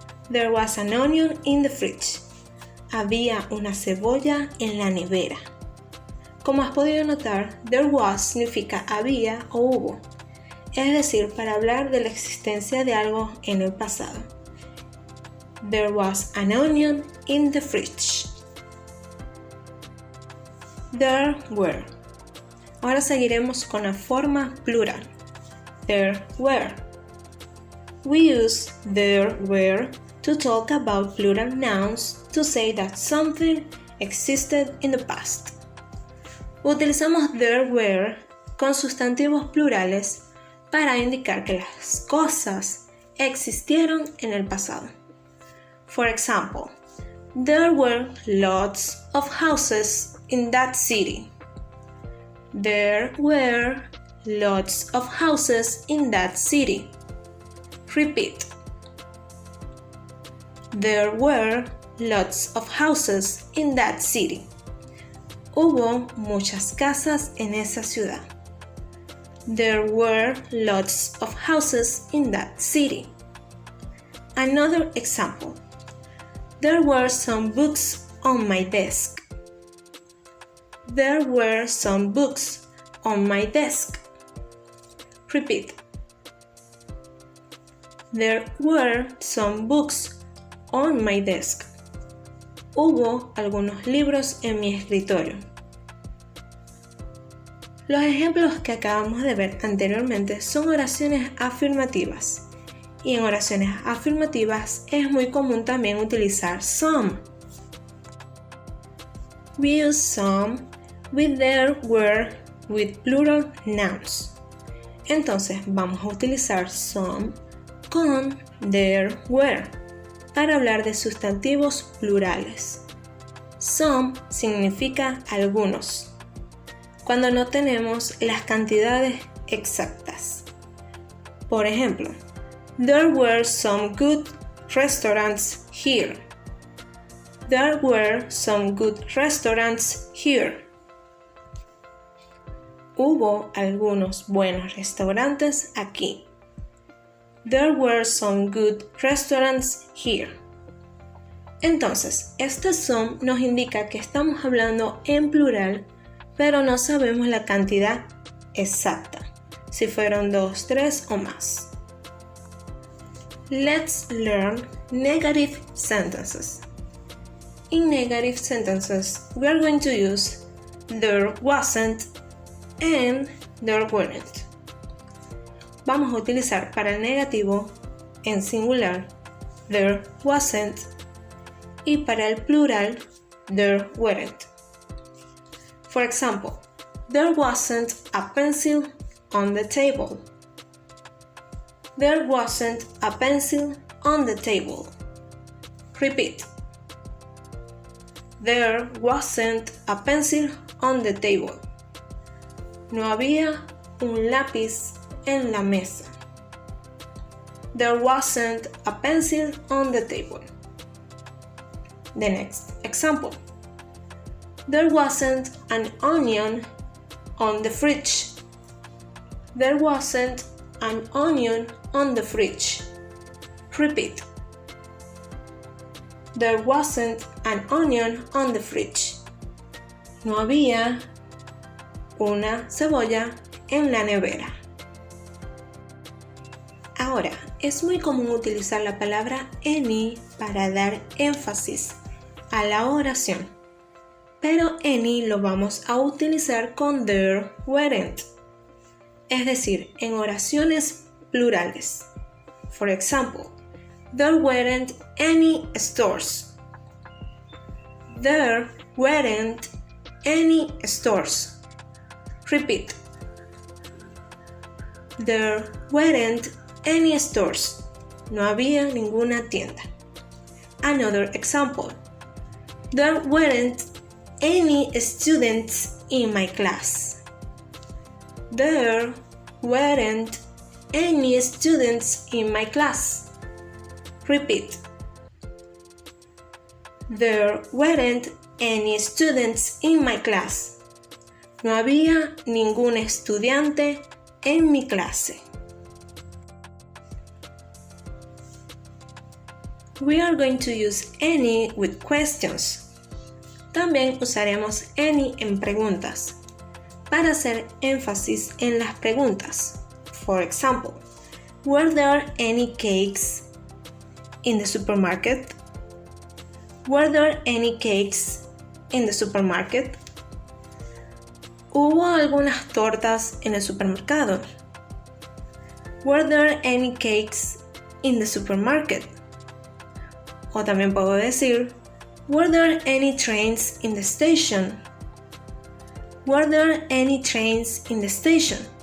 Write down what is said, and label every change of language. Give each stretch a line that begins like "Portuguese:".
English: There was an onion in the fridge.
Spanish: Había una cebolla en la nevera. Como has podido notar, there was significa había o hubo, es decir, para hablar de la existencia de algo en el pasado.
English: There was an onion in the fridge. There were.
Spanish: Ahora seguiremos con la forma plural.
English: There were. We use there were to talk about plural nouns to say that something existed in the past.
Spanish: Utilizamos there were con sustantivos plurales para indicar que las cosas existieron en el pasado.
English: For example, there were lots of houses in that city. There were lots of houses in that city. Repeat. There were lots of houses in that city.
Spanish: Hubo muchas casas en esa ciudad.
English: There were lots of houses in that city. Another example. There were some books on my desk. There were some books on my desk. Repeat. There were some books on my desk.
Spanish: Hubo algunos libros en mi escritorio. Los ejemplos que acabamos de ver anteriormente son oraciones afirmativas. Y en oraciones afirmativas es muy común también utilizar some.
English: We use some with there were with plural nouns.
Spanish: Entonces vamos a utilizar some con there were para hablar de sustantivos plurales. Some significa algunos, cuando no tenemos las cantidades exactas. Por ejemplo,
English: there were some good restaurants here. There were some good restaurants here.
Spanish: Hubo algunos buenos restaurantes aquí.
English: There were some good restaurants here.
Spanish: Entonces, este some nos indica que estamos hablando en plural, pero no sabemos la cantidad exacta, si fueron 2, 3 o más.
English: Let's learn negative sentences. In negative sentences, we are going to use there wasn't and there weren't.
Spanish: Vamos a utilizar para el negativo en singular there wasn't y para el plural there weren't.
English: For example, there wasn't a pencil on the table. There wasn't a pencil on the table. Repeat. There wasn't a pencil on the table.
Spanish: No había un lápiz en la mesa.
English: There wasn't a pencil on the table. The next example. There wasn't an onion on the fridge. There wasn't an onion on the fridge. Repeat. There wasn't an onion on the fridge.
Spanish: No había una cebolla en la nevera. Ahora, es muy común utilizar la palabra any para dar énfasis a la oración, pero any lo vamos a utilizar con there weren't, es decir, en oraciones plurales.
English: For example, there weren't any stores. There weren't any stores. Repeat. There weren't any stores.
Spanish: No había ninguna tienda.
English: Another example. There weren't any students in my class. There weren't any students in my class. Repeat. There weren't any students in my class.
Spanish: No había ningún estudiante en mi clase.
English: We are going to use any with questions.
Spanish: También usaremos any en preguntas para hacer énfasis en las preguntas.
English: For example, were there any cakes in the supermarket? Were there any cakes in the supermarket?
Spanish: ¿Hubo algunas tortas en el supermercado?
English: Were there any cakes in the supermarket?
Spanish: O también puedo decir,
English: Were there any trains in the station? Were there any trains in the station?